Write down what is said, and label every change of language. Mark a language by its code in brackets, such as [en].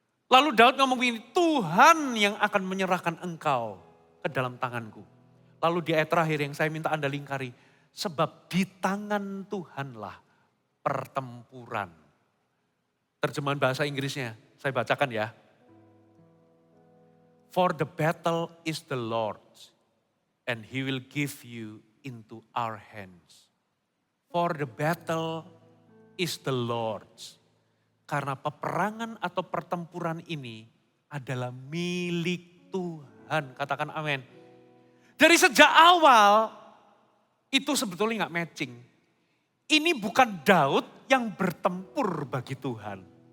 [id] Lalu Daud ngomong begini, Tuhan yang akan menyerahkan engkau ke dalam tanganku. Lalu di ayat terakhir yang saya minta Anda lingkari, sebab di tangan Tuhanlah pertempuran. Terjemahan bahasa Inggrisnya, saya bacakan ya. [en] For the battle is the Lord's, and he will give you into our hands. For the battle is the Lord's. [id] Karena peperangan atau pertempuran ini adalah milik Tuhan. Katakan amin. Dari sejak awal itu sebetulnya gak matching. Ini bukan Daud yang bertempur bagi Tuhan.